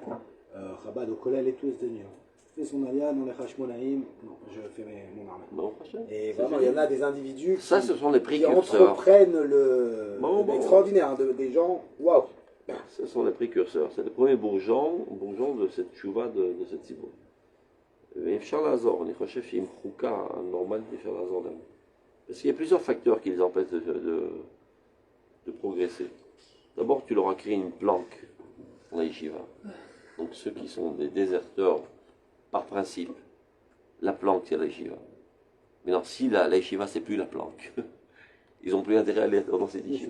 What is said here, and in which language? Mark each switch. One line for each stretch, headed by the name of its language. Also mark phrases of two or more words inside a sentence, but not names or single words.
French: Chabad au Kollel et tout aux États-Unis. Fait son alia dans les Hashmonaïm. Non, je fais mon armée. Bon, prochain. Et vraiment, il y en a des individus Ça, ce sont les qui précurseurs. entreprennent le extraordinaire, des gens, waouh. Ce sont les précurseurs. C'est les premiers bourgeons de cette chouva de cette ciboule.
Hebrew: ואפשר לעזור, אני חושב שעם חוקה נורמלית אפשר לעזור להם.
French: Parce qu'il y a plusieurs facteurs qui les empêchent de progresser. D'abord, tu leur as créé une planque dans la yeshiva. Donc ceux qui sont des déserteurs, par principe, la planque c'est la yeshiva. Maintenant, si la yeshiva c'est plus la planque, ils n'ont plus intérêt à aller dans cette yeshiva.